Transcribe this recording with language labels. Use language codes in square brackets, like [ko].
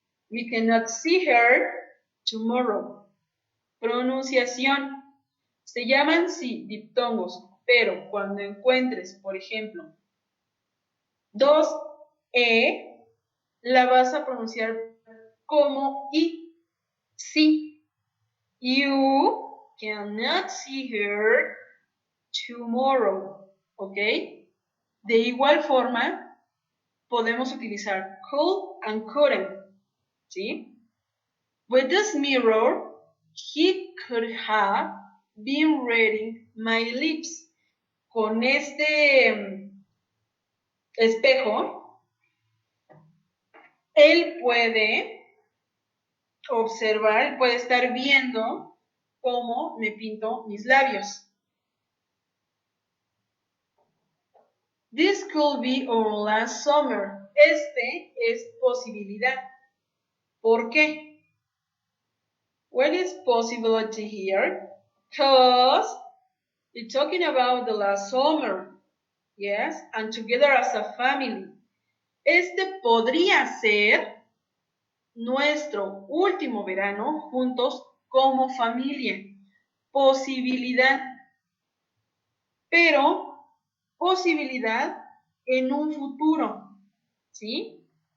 [en] We cannot see her tomorrow. [es] Pronunciación. Se llaman, sí, diptongos, pero cuando encuentres, por ejemplo, dos E, la vas a pronunciar como I. Sí. [en] You cannot see her tomorrow. ¿Ok? [es] De igual forma, podemos utilizar could and couldn't. ¿Sí? [en] With this mirror, he could have been reading my lips. [es] Con este espejo, él puede observar, puede estar viendo cómo me pinto mis labios. [en] This could be our last summer. [es] Este es posibilidad. ¿Por qué? [en] What is possibility here? Because you're talking about the last summer. Yes, and together as a family. [es] Este podría ser nuestro último verano juntos como familia. Posibilidad. Pero posibilidad en un futuro. ¿Sí?